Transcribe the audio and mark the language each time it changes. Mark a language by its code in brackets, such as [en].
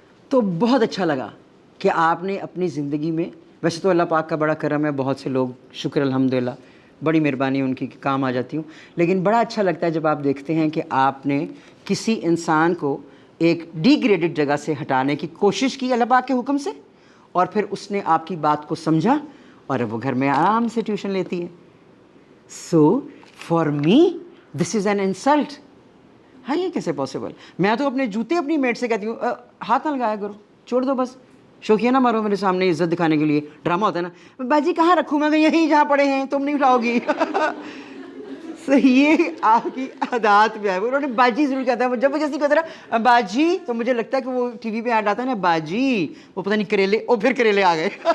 [ur] تو بہت اچھا لگا کہ آپ نے اپنی زندگی میں, ویسے تو اللہ پاک کا بڑا کرم ہے, بہت سے لوگ شکر الحمدللہ, بڑی مہربانی ان کی کام آ جاتی ہوں, لیکن بڑا اچھا لگتا ہے جب آپ دیکھتے ہیں کہ آپ نے کسی انسان کو ایک ڈی گریڈڈ جگہ سے ہٹانے کی کوشش کی اللہ پاک کے حکم سے, اور پھر اس نے آپ کی بات کو سمجھا اور اب وہ گھر میں آرام سے ٹیوشن لیتی ہے. [en] So for me this is an insult. [ur] ہاں یہ کیسے پاسبل؟ میں تو اپنے جوتے اپنی میٹ سے کہتی ہوں ہاتھ نہ لگایا کرو، چھوڑ دو بس، شوقیہ نہ مارو میرے سامنے عزت دکھانے کے لیے. ڈرامہ ہوتا ہے نا، باجی کہاں رکھوں میں، یہیں جہاں پڑے ہیں، تم نہیں اٹھاؤ گی. یہ آپ کی عادات میں ہے. انہوں نے باجی ضرور کہتا ہے، جب وہ جیسے کہتا ہے باجی تو مجھے لگتا ہے کہ وہ ٹی وی پہ ایڈ آتا ہے نا باجی، وہ پتہ نہیں کریلے، او پھر کریلے آ گئے.